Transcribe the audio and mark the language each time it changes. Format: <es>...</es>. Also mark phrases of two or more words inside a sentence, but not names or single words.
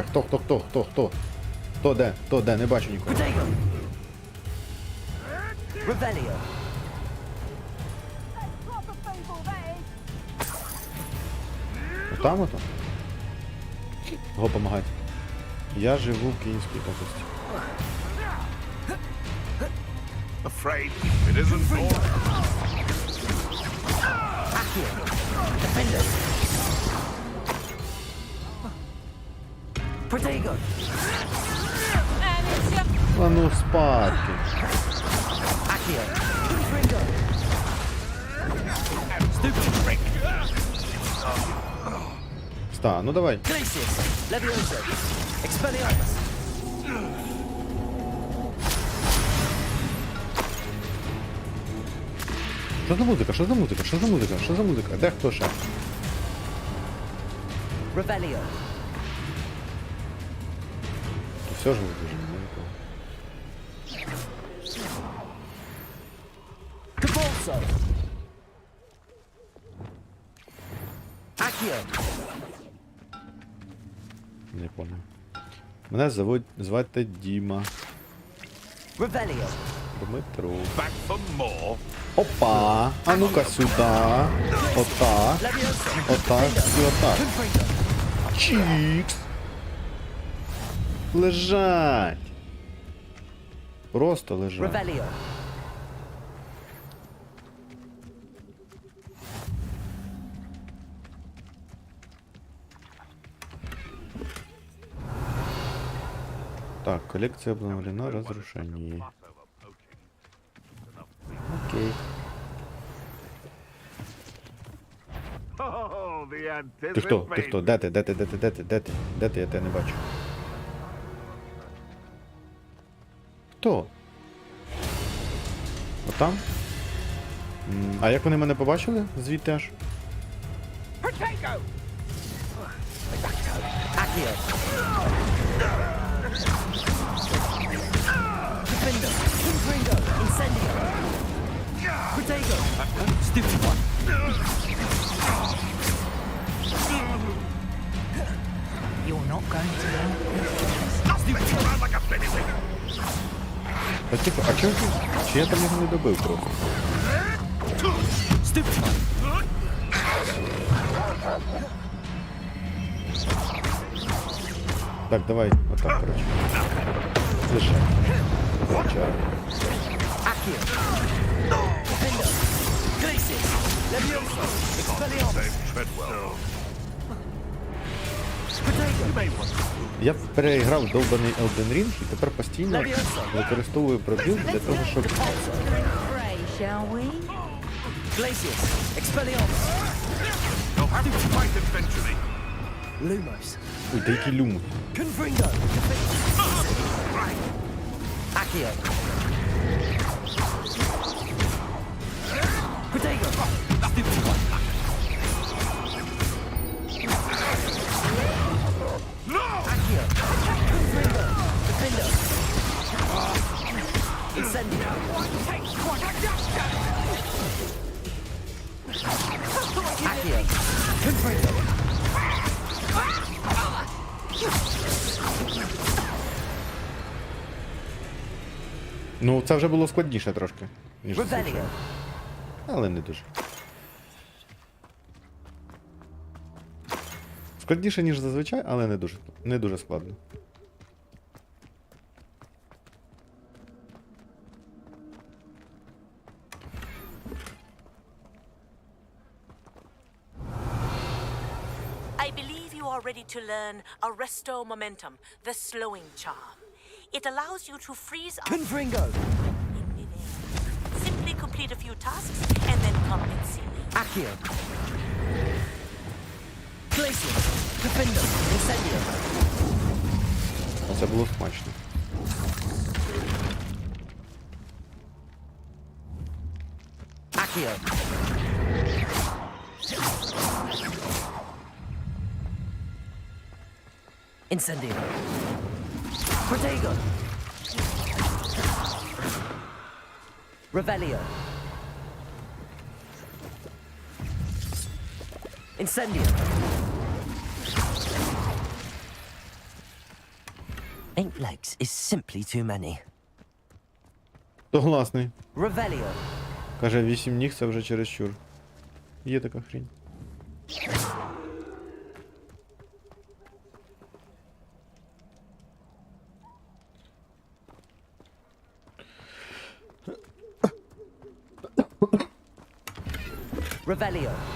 <uk>Хто де? Не бачу нікого. Revelio. Там ото? Кого помагати? Я живу в Київській області.</uk> <en>Afraid it isn't all. Accio. Defender. Protego.</en> <uk>А ну спадки. Accio. Confringo.</uk> <en>Stupid prick.</en> <uk>Ста, ну давай. Glacius. Levioso. Expelliarmus. Що за музика? Де хто ще? Revelio. Все ж вибіжимо, нікого. GeForce. Accio.</uk> <ru>Не понял.</ru> <uk>Мене звати Діма. Revelio. Дмитро.</uk> <en>Back for more.</en> <uk>Опа! А ну-ка сюди. Отак. Отак і отак. Чікс. Лежать. Просто лежать. Revelio.</uk> <ru>Так, коллекция обновлена, разрушение.</ru> <uk>Окей. Ти хто? Ти хто? Де ти? Де ти? Де ти? Де ти? Де ти? Де ти? Я тебе не бачу. Хто? Отам? А як вони мене побачили? Звідти аж? Accio. Defender. Confringo. Incendio. Protego.</uk> <en>Stupid one. You're not going to win.</en> <uk>Та типу, а чого? Чи я там його не добив просто? Так, давай, отак, коротше. Лише. Звичайно. Я переіграв довбаний Elden Ring і тепер постійно використовую пробіл для того, щоб...</uk> <en>Shall we? Glacius, Expelliarmus. You'll have to fight eventually. Lumos.</en> <uk>Ой, та який люм. Confringo. Accio. Protego.</uk> <en>Stupid one. No! Accio. Confringo. Defender. Incendio. Accio. Confringo.</en> <uk>Ну, це вже було складніше трошки, ніж зазвичай. Revelio. Але не дуже. Складніше, ніж зазвичай, але не дуже складно.</uk> <en>I believe you are ready to learn Arresto Momentum, the slowing charm. It allows you to freeze up Confringo. in midair. Simply complete a few tasks and then come and see me. Accio. Glacius. Defender. Incendio.</en> <uk>Це було смачно. Accio. Incendio. Protego. Revelio. Incendio.</uk> <en>Eight legs is simply too many.</en> <uk>Согласний. Revelio. Каже, 8 ніг це вже чересчур. Є така хрінь. Revelio.</uk>